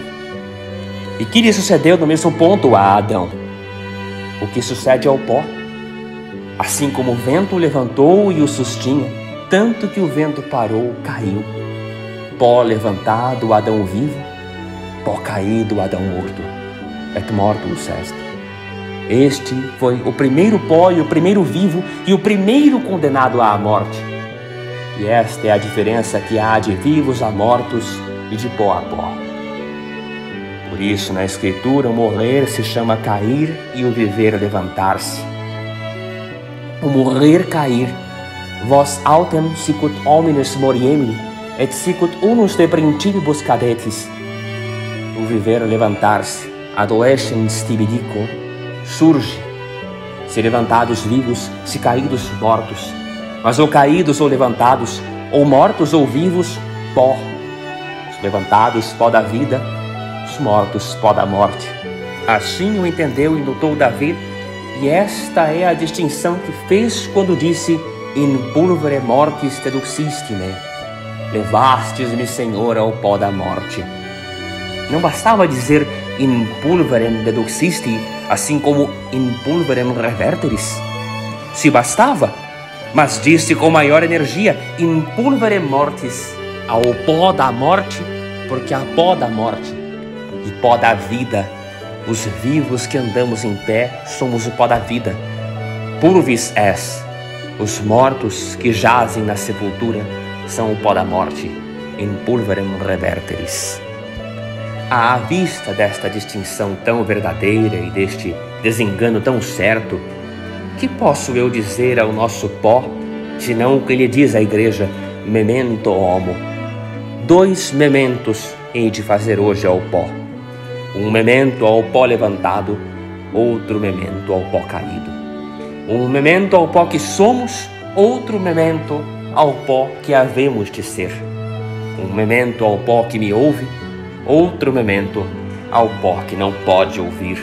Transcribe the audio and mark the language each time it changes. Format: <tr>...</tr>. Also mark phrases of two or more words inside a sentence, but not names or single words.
<pt>E que lhe sucedeu no mesmo ponto a Adão? O que sucede ao pó? Assim como o vento o levantou e o sustinha, tanto que o vento parou, caiu. Pó levantado, Adão vivo, pó caído, Adão morto.</pt> <la>Et mortus est.</la> <pt>Este foi o primeiro pó e o primeiro vivo e o primeiro condenado à morte. E esta é a diferença que há de vivos a mortos e de pó a pó. Por isso, na Escritura, o morrer se chama cair e o viver levantar-se. O morrer cair,</pt> <la>vos autem sicut homines moriemini, et sicut unus de principibus cadetis.</la> <pt>O viver levantar-se,</pt> <la>adolescens tibidico, surge,</la> <pt>se levantados vivos, se caídos mortos, mas ou caídos ou levantados, ou mortos ou vivos, pó. Os levantados, pó da vida, os mortos, pó da morte. Assim o entendeu e notou Davi, e esta é a distinção que fez quando disse:</pt> <la>In pulvere mortis deduxiste-me,</la> <pt>levastes-me, Senhor, ao pó da morte. Não bastava dizer</pt> <la>in pulverem deduxisti,</la> <pt>assim como</pt> <la>in pulverem reverteris.</la> <pt>Se bastava, mas disse com maior energia:</pt> <la>in pulverem mortis,</la> <pt>ao pó da morte, porque há pó da morte e pó da vida. Os vivos que andamos em pé somos o pó da vida.</pt> <la>Pulvis es.</la> <pt>Os mortos que jazem na sepultura são o pó da morte.</pt> <la>In pulverem reverteris.</la> <pt>À vista desta distinção tão verdadeira e deste desengano tão certo, que posso eu dizer ao nosso pó, senão o que lhe diz a Igreja:</pt> <la>memento homo.</la> <pt>2 mementos hei de fazer hoje ao pó. Um memento ao pó levantado, outro memento ao pó caído. Um memento ao pó que somos, outro memento ao pó que havemos de ser. Um memento ao pó que me ouve, outro memento ao pó que não pode ouvir.</pt>